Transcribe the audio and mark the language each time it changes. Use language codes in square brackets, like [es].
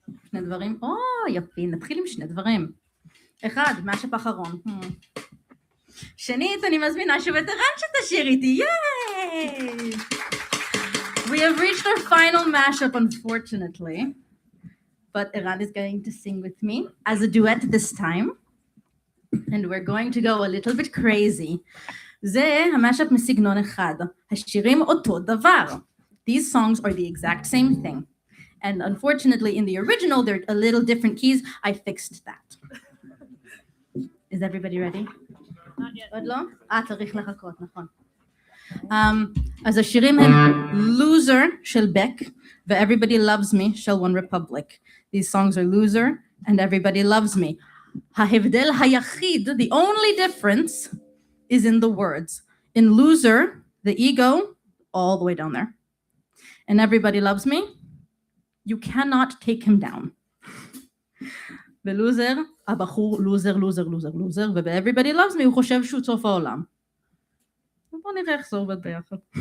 [he] שני דברים, יפי, נתחיל עם שני דברים. אחד, מהשפ אחרון. שנית, אני מזמינה שוב את ערן שתשיר איתי, ייי! [en] We have reached our final mashup, unfortunately, but Eran is going to sing with me as a duet this time, and we're going to go a little bit crazy. [he] זה המשאפ מסגנון אחד, השירים אותו דבר. [en] These songs are the exact same thing, and unfortunately in the original they're a little different keys. I fixed that. Is everybody ready? Not yet. [he] עוד לא? צריך לחכות, נכון. אז השירים הם Loser של בק ו-Everybody Loves Me של One Republic. [en] These songs are Loser and Everybody Loves Me. [he] ההבדל היחיד, [en] the only difference is in the words. In Loser, the ego, all the way down there. And Everybody Loves Me, You cannot take him down. [he] ולוזר, הבחור לוזר, וב-Everybody Loves Me הוא חושב שהוא סוף העולם. בואו נראה איך זה עובד ביחד.